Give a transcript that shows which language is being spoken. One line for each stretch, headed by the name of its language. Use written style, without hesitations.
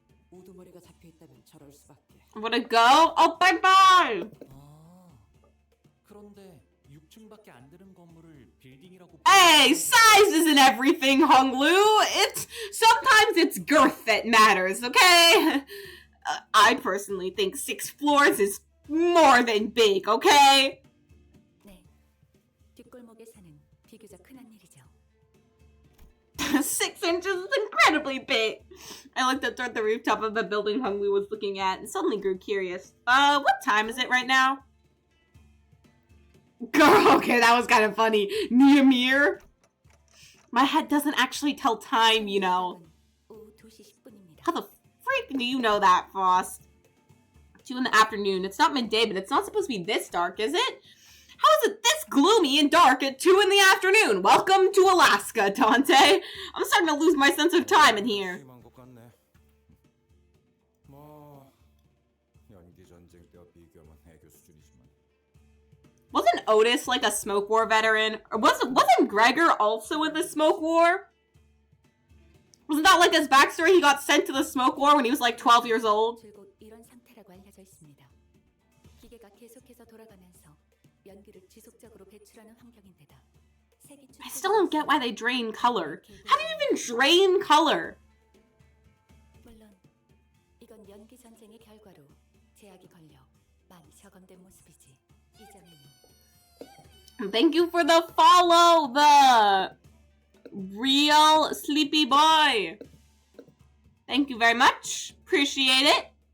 Korean: 우두머리가 잡혀 있다면 저럴 수밖에.
English: I'm gonna go. Oh, bye bye.
Korean: 그런데 6층밖에 안 되는 건물을 빌딩이라고.
English: Hey, size isn't everything, Honglu. Sometimes it's girth that matters, okay? I personally think 6 floors is more than big, okay?
Korean: 네, 뒷골목에 사는 비교적 흔한 일이죠.
English: 6 inches is incredibly big. I looked up toward the rooftop of the building Honglu was looking at and suddenly grew curious. What time is it right now? Girl, okay, that was kind of funny. Niamir? My head doesn't actually tell time, you know.
Korean: 오후 2시 10분입니다.
English: How the freak do you know that, Frost? 2 in the afternoon. It's not midday, but it's not supposed to be this dark, is it? How is it this gloomy and dark at 2 in the afternoon? Welcome to Alaska, Dante. I'm starting to lose my sense of time in here.
Korean: 심한 것 같네. 뭐 연기 전쟁 때와 비교하면 해교 수준이지만.
English: Wasn't Otis like a smoke war veteran? Or wasn't Gregor also in the smoke war? Wasn't that like his backstory? He got sent to the smoke war when he was like 12 years old.
Korean: 줄곧 이런 상태라고 알려져 있습니다. 기계가 계속해서 돌아가면서 연기를 지속적으로 배출하는 환경인데다 세기
English: I still don't get why they drain color. How do you even drain color?
Korean: 물론 이건 연기 전쟁의 결과로 제약이 걸려 많이 적응된 모습이지. 이전에는
English: Thank you for the follow, the real sleepy boy. Thank you very much. Appreciate it.